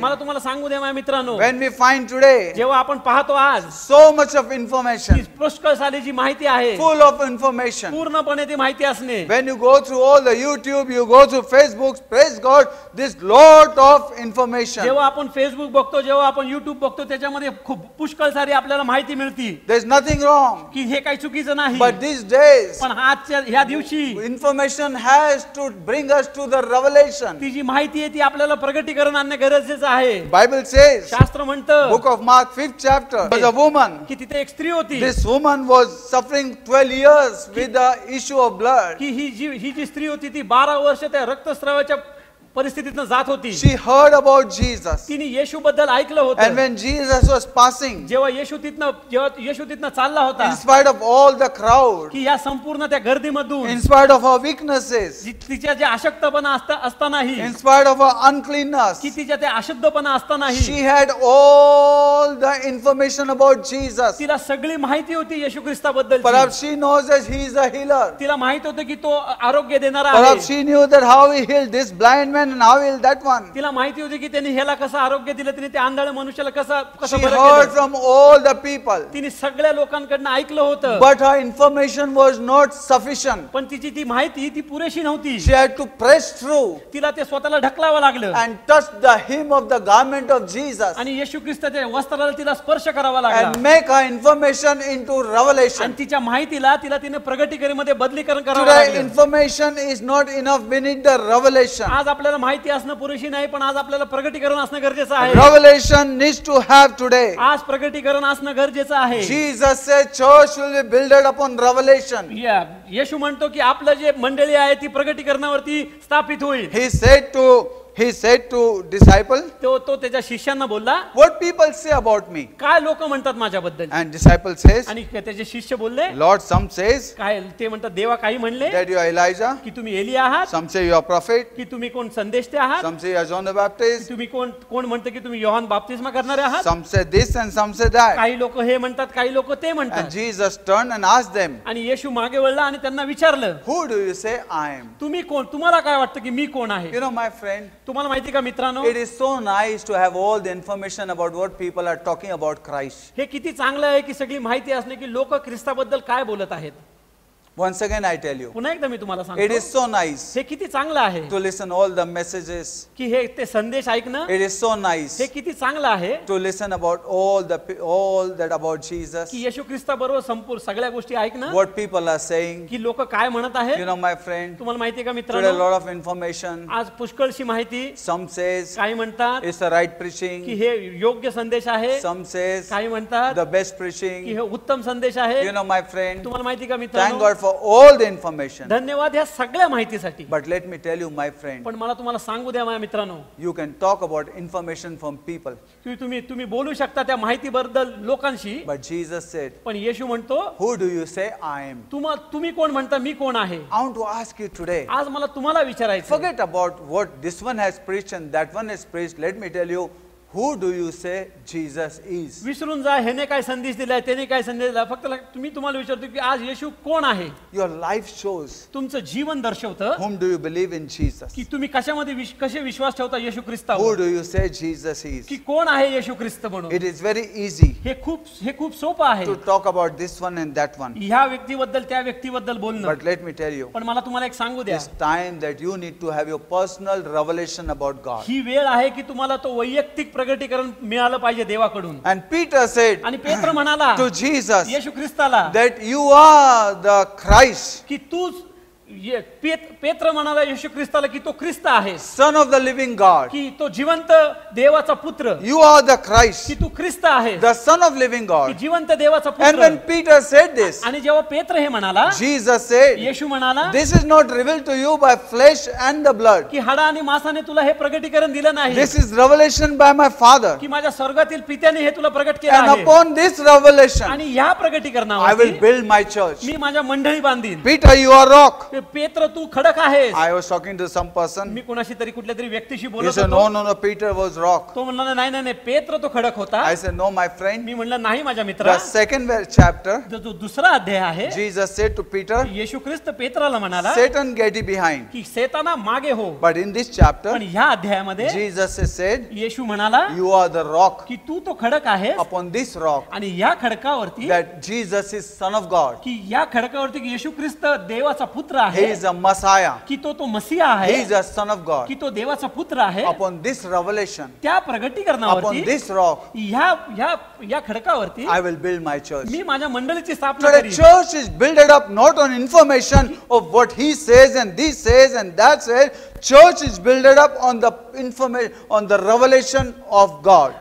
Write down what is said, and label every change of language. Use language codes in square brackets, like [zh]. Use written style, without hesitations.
[mr] मला तुम्हाला सांगू द्या माझ्या मित्रांनो. [en] When we find today [mr] जेव्हा आपण पाहतो आज [en] so much of information, [mr] की पुष्कळ सालीची माहिती आहे. [en] full of information. [mr] पूर्णपणे ती माहिती असणे. [en] When you go through all the YouTube, you go through Facebook, praise God, this lot of information. [mr] जेव्हा आपण फेसबुक बघतो, जेव्हा आपण युट्यूब बघतो, त्याच्यामध्ये खूप पुष्कळ सारी आपल्याला माहिती मिळते. [en] There's nothing wrong. [mr] की हे काही चुकीचं नाही. [en] But these days, [mr] पण आजच्या ह्या दिवशी [en] information has to bring us to the revelation. [mr] ती जी माहिती आहे ती आपल्याला प्रगटीकरण आणणे गरजेचं आहे. [en] Bible says, [mr] शास्त्र म्हणतं [en] book of Mark 5th chapter, was a woman. [mr] की तिथे एक स्त्री होती. [en] This woman was suffering 12 years with the issue of blood. [mr] की ही जी स्त्री होती ती 12 वर्ष त्या रक्तस्रावाच्या परिस्थितीतनं जात होती. [en] She heard about Jesus. [mr] तिने येशू बद्दल ऐकलं [en] And [mr] होतं. [en] when Jesus was passing, [mr] जेव्हा येशू तिथनं चालला होता, [en] in spite of all the crowd, [mr] की या संपूर्ण त्या गर्दीमधून [en] in spite of her weaknesses, [mr] तिच्या जे अशक्तपणा असतानाही, [en] in spite of her uncleanness, [mr] की तिच्या त्या अशुद्धपणा असतानाही [en] she had all the information about Jesus. [mr] तिला सगळी माहिती होती येशू ख्रिस्ताबद्दल. [en] Perhaps she knows that he is a healer. [mr] तिला माहित होतं की तो आरोग्य देणारा [en] Perhaps [mr] आहे. [en] she knew that how he healed this blind man and how he healed that one. [mr] तिला माहिती होती की त्यांनी ह्याला कसं आरोग्य दिलं, तिने त्या आंधळ्या मनुष्याला कसं [en] She [mr] बरं [en] heard [mr] केलं. [en] from all the people. [mr] तिने सगळ्या लोकांकडनं ऐकलं होतं. [en] But her information was not sufficient. [mr] पण तिची ती माहिती ती पुरेशी नव्हती. [en] She had to press through [mr] तिला ते स्वतःला ढकलावं लागलं [en] and touch the hem of the garment of Jesus [mr] आणि येशू ख्रिस्ताच्या वस्त्राला तिला स्पर्श करावा लागला [en] and make her information into revelation. [mr] आणि तिच्या माहितीला तिने प्रगटीकरणमध्ये बदलीकरण करावं [en] Today [mr] लागलं. [en] information is not enough. We need the revelation. [mr] आज आपल्याला माहिती असणं पुरेशी नाही, पण आज आपल्याला प्रगटीकरण असणं गरजेचं आहे. [en] Revelation needs to have today. [mr] आज प्रगटीकरण असणं गरजेचं आहे. [en] Jesus said church will be built upon revelation. [mr] येशू म्हणतो की आपलं जे मंडळी आहे ती प्रगटीकरणावरती स्थापित होईल. [en] He said to disciple, [mr] तो त्याच्या शिष्यांना बोलला, [en] what people say about me? [mr] काय लोक म्हणतात माझ्याबद्दल. [en] And disciple says, [mr] आणि त्याचे शिष्य बोलले, [en] Lord, some says [mr] काय ते म्हणतात, देवा काही म्हणले [en] that you are Elijah. [mr] की तुम्ही एली आहात, [en] Some say you are prophet. [mr] की तुम्ही कोण संदेष्टे आहात, [en] Some say you are John the Baptist. [mr] तुम्ही कोण म्हणतं की तुम्ही योहान बाप्तिस्मा करणारे आहात. [en] Some say this and some say that. [mr] काही लोक हे म्हणतात, काही लोक ते [en] And [mr] म्हणतात. [en] Jesus turned and asked them, [mr] आणि येशू मागे वळला आणि त्यांना विचारलं, [en] who do you say I am? [mr] तुम्ही कोण, तुम्हाला काय वाटतं की मी कोण आहे. [en] You know, my friend, [mr] तुम्हाला माहिती का मित्रांनो, [en] It is so nice to have all the information about what people are talking about Christ. [mr] हे किती चांगलं आहे की सगळी माहिती असणे की लोक ख्रिस्ताबद्दल काय बोलत आहेत. [en] Once again I tell you, [mr] पुन्हा एकदा मी तुम्हाला [en] it [mr] सांगतो, [en] is so nice [mr] हे किती चांगलं आहे [en] to listen all the messages. [mr] की हे ते संदेश ऐकणं. [en] It is so nice [mr] हे किती चांगलं आहे [en] to listen about all that about Jesus. [mr] की येशू ख्रिस्ताबरोबर संपूर्ण सगळ्या गोष्टी ऐकणं, [en] What people are saying. [mr] की लोक काय म्हणत आहेत. [en] You know, my friend, [mr] तुम्हाला माहिती आहे का [en] today a [mr] मित्रांनो, [en] lot of information. [mr] आज पुष्कळशी माहिती. [en] Some says [mr] काही म्हणतात [en] it's the right [mr] की [en] preaching. [mr] हे योग्य संदेश आहे. [en] Some says [mr] काही म्हणतात [en] the best [mr] की [en] preaching. [mr] हे उत्तम संदेश आहे. [en] You know, my friend, [mr] तुम्हाला माहिती का [en] thank [mr] मित्रांनो, [en] God for all the information. [mr] धन्यवाद ह्या सगळ्या माहितीसाठी. [en] But let me tell you, my friend, [mr] पण मला तुम्हाला सांगू द्या माझ्या मित्रांनो, [en] you can talk about information from people. [mr] की तुम्ही बोलू शकता त्या माहितीबद्दल लोकांशी. [en] But Jesus said, [mr] पण येशू म्हणतो, [en] who do you say I am? [mr] तुम्ही कोण म्हणता, मी कोण आहे. [en] I want to ask you today. [mr] आज मला तुम्हाला विचारायचं, [en] Forget about what this one has preached and that one has preached. Let me tell you, who do you say Jesus is? [mr] विसरून जा ह्याने काय संदेश दिलाय, त्याने काय संदेश दिला. फक्त तुम्हाला विचारतो की आज येशू कोण आहे. [en] Your life shows [mr] तुमचं जीवन दर्शवतं [en] whom do you believe in Jesus? [mr] की तुम्ही कशामध्ये कसे विश्वास ठेवता येशू [en] Who [mr] ख्रिस्तावर. [en] do you say Jesus is? [mr] की कोण आहे येशू ख्रिस्त म्हणून. [en] It is very easy [mr] हे खूप सोपं आहे [en] to talk about this one and that one. [mr] ह्या व्यक्तीबद्दल त्या व्यक्तीबद्दल बोलणं. [en] But let me tell you, [mr] पण मला तुम्हाला एक सांगू द्या, [en] it's time that you need to have your personal revelation about God. [mr] ही वेळ आहे की तुम्हाला तो वैयक्तिक प्रगटीकरण मिळालं पाहिजे देवाकडून. [en] And Peter said [mr] आणि पेत्र म्हणाला [en] to Jesus [mr] Yeshu ख्रिस्ताला [en] that you are the Christ, [mr] की तूच पेत्र म्हणाला येशू ख्रिस्ताला की तो ख्रिस्त आहे, [en] Son of the living God. [mr] की तो जिवंत देवाचा पुत्र, [en] You are the Christ, [mr] की तू ख्रिस्त आहे, [en] the Son of living [mr] की [en] God. [mr] जिवंत देवाचा [en] And when [mr] पुत्र. [en] Peter said this, [mr] आणि जेव्हा पेत्र हे म्हणाला, [en] Jesus said, [mr] येशू म्हणाला [en] this is not revealed to you by flesh and the blood. [mr] की हाडा आणि मांसाने तुला हे प्रगटीकरण दिलं नाही, [en] This is revelation by my Father. [mr] की माझ्या स्वर्गातील पित्याने हे तुला प्रगट केलं [en] And [mr] आहे. [en] upon this revelation, [mr] आणि ह्या [en] I will [mr] प्रगटीकरणावर [en] build my church. [mr] मी माझ्या मंडळी बांधीन. [en] Peter, you are rock. [mr] पेत्र तू खडक आहेस. [en] I was talking to some person. [mr] मी कुणाशी तरी कुठल्या तरी व्यक्तीशी [en] He [mr] बोलत [en] said, [mr] होतो. [en] no, Peter was rock. [mr] तो म्हणला नाही नाही नाही, पेत्र तो खडक होता. [en] I said, no, my friend. [mr] मी म्हणलं नाही माझ्या मित्रा. [en] The second chapter, [mr] जो दुसरा अध्याय आहे, [en] Jesus said to Peter, [mr] येशू ख्रिस्त पेत्राला म्हणाला [en] Satan, get thee behind. [mr] की सैताना मागे हो. [en] But in this chapter, [mr] पण ह्या अध्यायामध्ये [en] Jesus said, [mr] येशू म्हणाला [en] you are the rock. [mr] की तू तो खडक आहेस. [en] Upon this rock, [mr] आणि ह्या खडकावरती, [en] that Jesus is Son of God. [mr] की या खडकावरती की येशू ख्रिस्त देवाचा पुत्र [en] He [mr] आहे, [en] is a Messiah. [mr] की तो मसीहा [en] He [mr] आहे, [en] is a Son of God. [mr] की तो देवाचा पुत्र आहे. [en] Upon this revelation, [mr] त्या [en] upon [mr] प्रगटीकरणावरती, [en] this rock, [mr] ह्या खडकावरती [en] I will build my church. [mr] मी माझ्या मंडळीची स्थापना [en] Today, [mr] करीन. [en] church is built up not on information of what he says and this says and that says. Church is built up on the information, on the revelation of God.